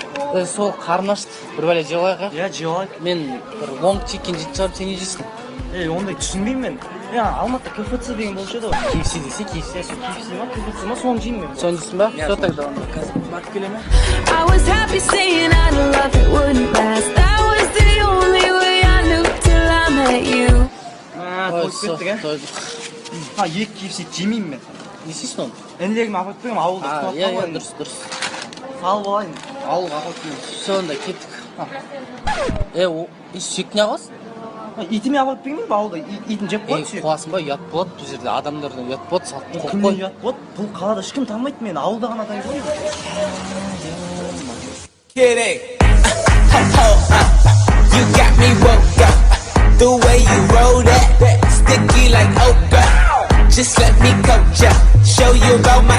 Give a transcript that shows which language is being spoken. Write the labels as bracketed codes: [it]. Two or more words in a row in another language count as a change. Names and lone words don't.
[kk] Сол қарны ашты. Bir бәле жеп алайық. Иә, жеп алайық. Мен бір лонг чикен жейтін шығармын, сен не жейсің? Ондай түсінбеймін мен. Алматыда КФЦ деген болушы еді ғой. KFC десе KFC. KFC ма, КФЦ ма, соны жеймін мен. Соны жейсің ба? [ru] Все тогда [kk] онда қазір барып келе ме? [en] I was happy saying I love it wouldn't last. That was the only way I knew till I met you. [kk] Тойып кеттік, ә? Екі KFC жемеймін мен. Не істейсің оны? Інілеріме апарып беремін, ауылда ұстап қалайын. Дұрыс. Салып алайын, ауылға апарып беремін. Все онда кеттік. Сүйек не қыласың? Итіме апарып бермеймін ба ауылда? Итін жеп қойды сүйек. Қуасың ба? Ұят болады, бұл жерде адамдардан ұят болады, салып қойып қой. Кімнен ұят болады? Бұл қалада ешкім танымайды мені, ауылда ғана таниды ғой. [en] You got me woke up. The way you roll that, sticky like okra. Just let me coach ya, show you about my